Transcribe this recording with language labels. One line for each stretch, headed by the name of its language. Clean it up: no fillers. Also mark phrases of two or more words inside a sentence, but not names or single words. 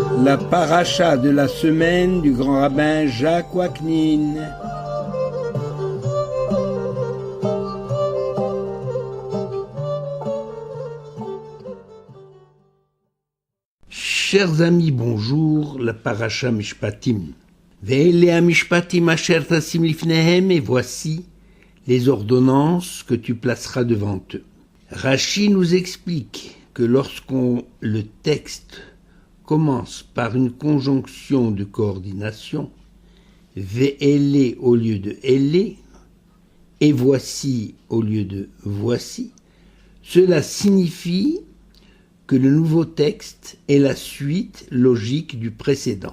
French: La paracha de la semaine du grand rabbin Jacques Waknin. Chers amis, bonjour, la paracha Mishpatim.
Hebrew: ואלה המשפטים אשר תשים לפניהם,
French: et voici les ordonnances que tu placeras devant eux. Rashi nous explique que lorsqu'on le texte commence par une conjonction de coordination, ve'ele au lieu de ele, et voici au lieu de voici, cela signifie que le nouveau texte est la suite logique du précédent.